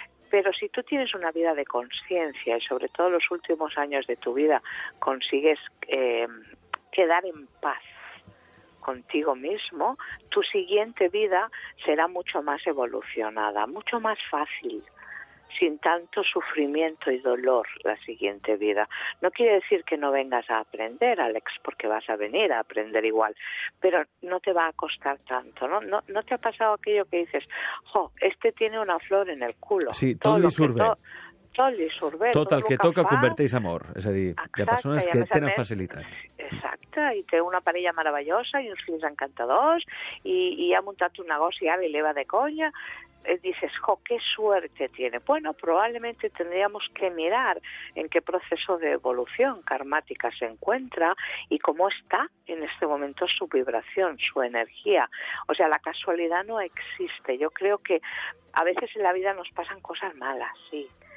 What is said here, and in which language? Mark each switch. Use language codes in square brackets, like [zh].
[es] Pero si tú tienes una vida de conciencia y sobre todo los últimos años de tu vida consigues quedar en paz contigo mismo, tu siguiente vida será mucho más evolucionada, mucho más fácil, sin tanto sufrimiento y dolor la siguiente vida. No quiere decir que no vengas a aprender, Alex, porque vas a venir a aprender igual, pero no te va a costar tanto, ¿no? ¿No te ha pasado aquello que dices, este tiene una flor en el culo? [ca] Sí, tot li surt bé. Tot el que toca converteix en amor. És a dir, hi ha persones que tenen facilitat. Exacte, i té una parella meravellosa i uns fills encantadors i ha muntat un negoci ara [es] y le va de coña. Dices, qué suerte tiene. Bueno, probablemente tendríamos que mirar en qué proceso de evolución karmática se encuentra y cómo está en este momento su vibración, su energía. O sea, la casualidad no existe. Yo creo que a veces en la vida nos pasan cosas malas, sí.